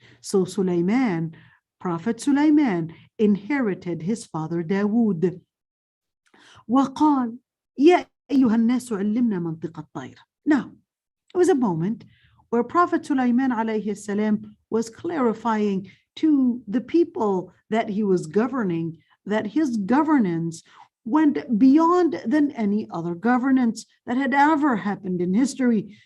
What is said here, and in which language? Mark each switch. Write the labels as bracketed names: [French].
[English] So Prophet Sulaiman inherited his father Dawood. [Arabic] وقال يا أيها الناس علمنا منطق الطير. [English] Now, it was a moment where Prophet Sulaiman alayhi salam was clarifying to the people that he was governing that his governance went beyond than any other governance that had ever happened in history.